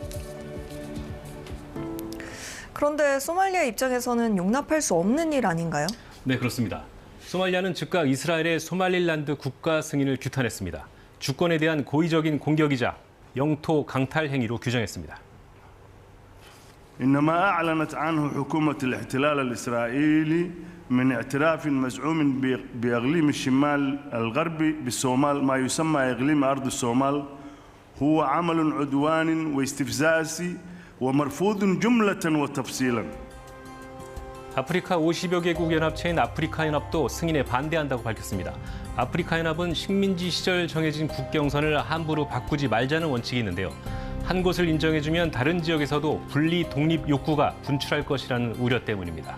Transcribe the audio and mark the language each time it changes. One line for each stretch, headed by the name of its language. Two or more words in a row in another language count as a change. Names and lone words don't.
Korean: 그런데 소말리아 입장에서는 용납할 수 없는 일 아닌가요? 네, 그렇습니다. 소말리아는 즉각 이스라엘의 소말릴란드 국가 승인을 규탄했습니다. 주권에 대한 고의적인 공격이자 영토 강탈 행위로 규정했습니다.
Arabic: إنما أعلنت عنه حكومة الاحتلال الإسرائيلي من اعتراف مزعوم بإقليم الشمال الغربي بالصومال ما يسمى إقليم أرض الصومال هو عمل عدواني واستفزازي ومرفوض جملة وتفصيلا.
Korean: 아프리카 50여 개국 연합체인 아프리카 연합도 승인에 반대한다고 밝혔습니다. 아프리카 연합은 식민지 시절 정해진 국경선을 함부로 바꾸지 말자는 원칙이 있는데요. 한 곳을 인정해주면 다른 지역에서도 분리 독립 욕구가 분출할 것이라는 우려 때문입니다.